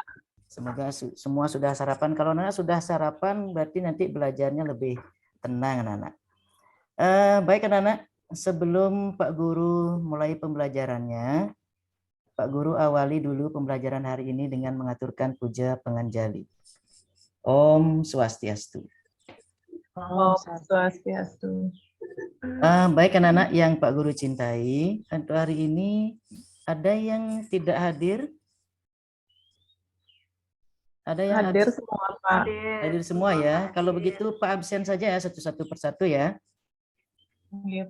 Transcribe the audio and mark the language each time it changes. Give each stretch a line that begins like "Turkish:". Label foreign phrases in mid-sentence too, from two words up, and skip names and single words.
Indonesian: Semoga semua sudah sarapan. Kalau anak sudah sarapan, berarti nanti belajarnya lebih tenang anak-anak. Baik anak-anak, sebelum Pak Guru mulai pembelajarannya, Pak Guru awali dulu pembelajaran hari ini dengan mengaturkan puja penganjali.
Balinese: Om Swastiastu. Om Swastiastu.
Indonesian: Baik anak-anak yang Pak Guru cintai, untuk hari ini ada yang tidak hadir? Ada yang hadir semua, Pak. Hadir semua ya. Kalau begitu Pak absen saja ya, satu-satu persatu ya. Oke, Pak.